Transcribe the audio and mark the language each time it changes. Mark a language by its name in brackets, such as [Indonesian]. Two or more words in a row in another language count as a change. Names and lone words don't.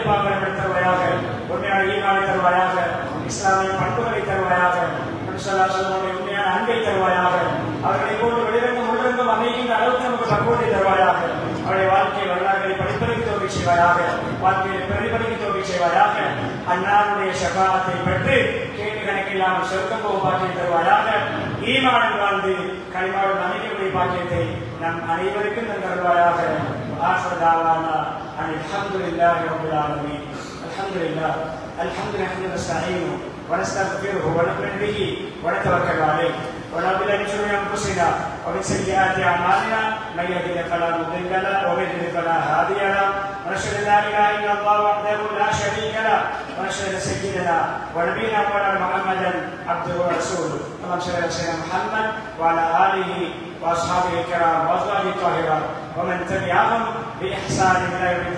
[Tamil] பாவங்களை மன்னித்து தருவாயாக, உண்மையான ஈமானை தருவாயாக, இஸ்லாமிய பண்புகளை தருவாயாக, நபி [Arabic] صلى الله عليه وسلم [Tamil] உண்மையான அன்பை தருவாயாக, அவர்களை போன்று வெளிரங்கம் உள்ளரங்கம் அமைகின்ற அளவுக்கு நமக்கு பக்குவத்தை தருவாயாக, அவருடைய வாழ்க்கை வரலாறுகளை படிப்பதற்கு தோல்வி செய்வாயாக, வாழ்க்கையை பிரதிபலிக்க தோல்வி செய்வாயாக, அன்னாருடைய ஷஃபாஅத்தை பெற்று கேள்வி கணக்கில்லாமல் சொர்க்கம் போகும் பாக்கியம் தருவாயாக, ஈமானுடன் வாழ்ந்து கலிமாவுடன் அமைக்கக்கூடிய பாக்கியத்தை நம் அனைவருக்கும் தருவாயாக. [Arabic] آخر دعوانا الحمد لله رب العالمين. الحمد لله الحمد لله نحمده ونستعينه ونستغفره ونؤمن به ونتوكل عليه ونعوذ بالله من شرور انفسنا ومن سيئات اعمالنا من يهده فلا مضل له ومن يضلل فلا هادي له ونشهد ان لا اله الا الله وحده لا شريك له ونشهد ان سيدنا ونبينا مولانا محمدا عبده ورسوله. اللهم صل على سيدنا محمد وعلى اله واصحابه الكرام وازواجه الطاهرات ومن تبعهم باحسان الى يوم الدين.